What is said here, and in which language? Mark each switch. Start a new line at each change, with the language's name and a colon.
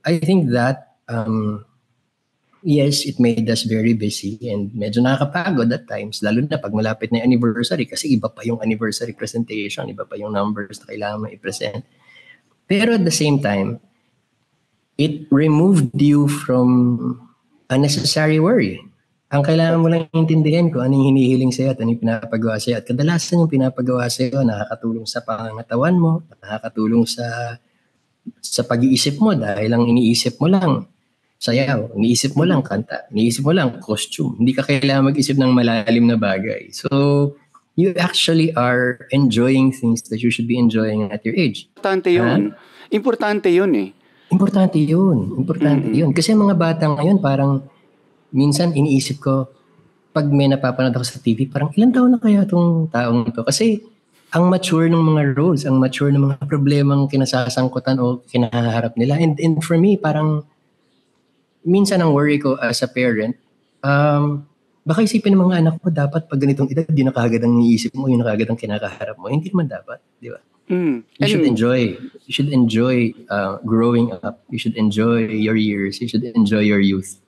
Filipino: I think that, yes, it made us very busy and medyo nakakapagod at times, lalo na pag malapit na yung anniversary kasi iba pa yung anniversary presentation, iba pa yung numbers na kailangan mo i-present.
English: Pero at the same time, it removed you from unnecessary worry.
Filipino: Ang kailangan mo lang intindihan kung ano yung hinihiling sa'yo at ano yung pinapagawa sa'yo. At kadalasan yung pinapagawa sa'yo, nakakatulong sa pangangatawan mo, nakakatulong sa pag-iisip mo dahil ang iniisip mo lang sayaw, iniisip mo lang kanta, iniisip mo lang costume. Hindi ka kailangan mag-isip ng malalim na bagay.
English: So, you actually are enjoying things that you should be enjoying at your age.
Filipino: Importante yun. Importante yun eh. Importante yun. Kasi mga bata ngayon, parang minsan iniisip ko, pag may napapanood ako sa TV, parang ilang taon na kaya itong taong ito? Kasi ang mature ng mga roles, ang mature ng mga problemang kinasasangkutan o kinaharap nila. And for me, parang minsan ang worry ko as a parent, baka isipin ng mga anak ko, dapat pag ganitong edad, di na kaagad ang iniisip mo, yun na kaagad ang kinakaharap mo. Hindi naman dapat, di ba?
English: You should enjoy growing up. You should enjoy your years. You should enjoy your youth.